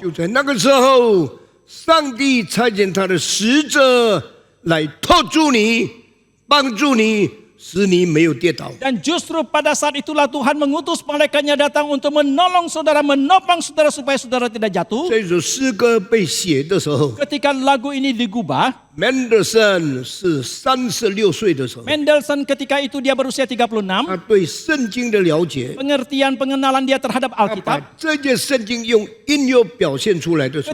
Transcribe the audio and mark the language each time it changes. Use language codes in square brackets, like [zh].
[zh] 就在那个时候，上帝差遣他的使者来托住你，帮助你，使你没有跌倒。 [id] Dan justru pada saat itulah Tuhan mengutus malaikatnya datang untuk menolong saudara, menopang saudara supaya saudara tidak jatuh. [zh] 这首诗歌被写的时候 [id] Ketika lagu ini digubah, [zh] ，Mendelssohn 是36岁的时候， [id] Mendelssohn ketika itu dia berusia 36, [zh] 他对圣经的了解， [id] pengertian pengenalan dia terhadap [zh] 他把 [id] Alkitab. [zh] 这件圣经用音乐表现出来的时候，